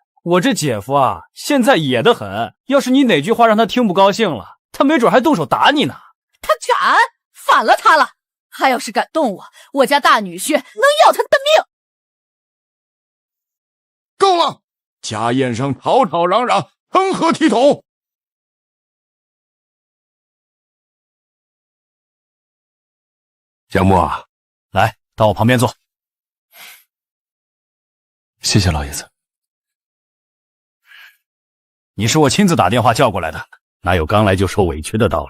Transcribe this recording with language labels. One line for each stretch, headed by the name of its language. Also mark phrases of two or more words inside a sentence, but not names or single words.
Chinese: 我這姐夫啊，現在野得很，要是你哪句話讓他聽不高興了，他沒準還動手打你呢。他敢，反了他了！他要是敢動我，我家大女婿能要他的命！夠了！家宴上吵吵嚷嚷，成何體統？江墨，來到我旁邊坐。謝謝老爺子。你是我親自打電話叫過來的，哪有剛來就受委屈的道理？